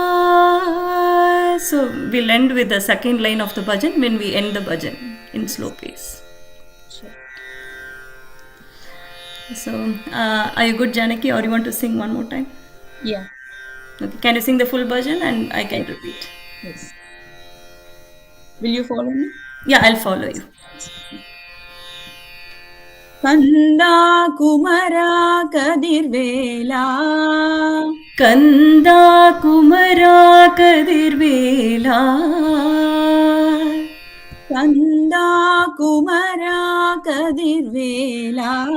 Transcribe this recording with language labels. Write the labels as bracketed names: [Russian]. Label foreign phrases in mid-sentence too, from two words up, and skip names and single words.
[English] So we'll end with the second line of the bhajan when we end the bhajan in slow pace. So, are you good, Janaki, or you want to sing one more time? Yeah. Okay. Can you sing the full version and I can repeat? Yes. Will you follow me? Yeah, I'll follow you. [Tamil] கந்தா குமாரா கதிர்வேலா கந்தா குமாரா கதிர்வேலா கந்தா குமாரா கதிர்வேலா